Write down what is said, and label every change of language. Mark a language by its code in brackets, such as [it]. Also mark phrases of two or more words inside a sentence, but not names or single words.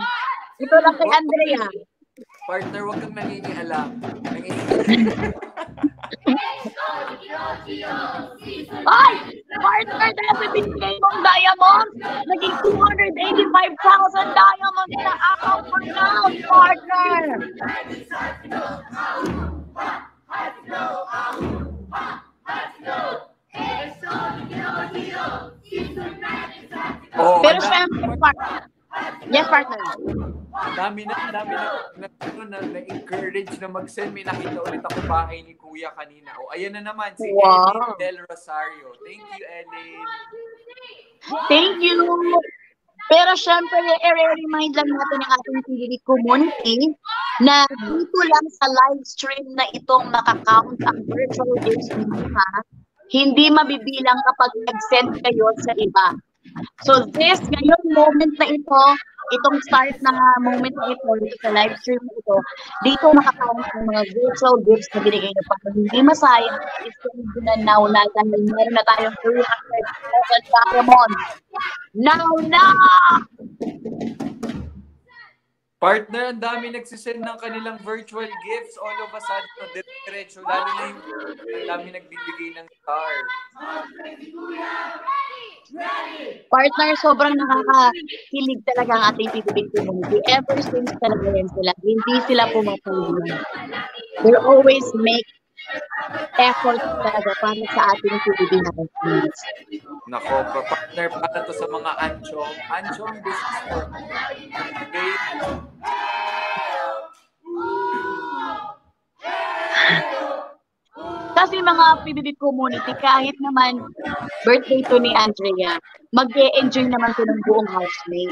[tl] Ito lang kay Andrea. Partner, huwag kang nangingialam. Ay! Partner, dahil bibigay mong diamonds, naging 285,000 diamonds na [en] account for now, [tl] partner! Oh, pero syempre, partner. Yes, partner. Dami na-encourage na mag-send. May nakita ulit ako bahay ni Kuya kanina. O, ayan na naman, si Wow. Ellen Del Rosario. [en] Thank you, Ellen. Thank you. [tl] Pero syempre, i-remind lang natin ang ating PBB community na dito lang sa [en] live stream [tl] na itong makakount ang [en] virtual gifts [tl] ninyo, ha? Hindi mabibilang kapag nag-send kayo sa iba. [en] So this, [tl] ngayon, moment na ito, itong start na moment na ito, sa [en] live stream [tl] na ito, dito makakount ang mga [en] virtual gifts [tl] na binigay nyo para hindi masayang i-send na now na dahil meron na tayong 300,000 diamonds. Now na! Partner, ang dami nagsisend ng kanilang [en] virtual gifts all of a sudden, [tl] diretso, lalo na yung ang dami nagbibigay ng star. Partner, sobrang nakakakilig talaga ang ating PBB community. [en] Ever since [tl] talaga yan sila, hindi sila pumapayag. [en] They always make effort [tl] talaga para sa ating PBB na community. Nako, partner, para to sa mga Anchong business for. Okay? Kasi mga PBB community, kahit naman birthday to ni Andrea, mag-e-enjoy naman to ng buong housemate.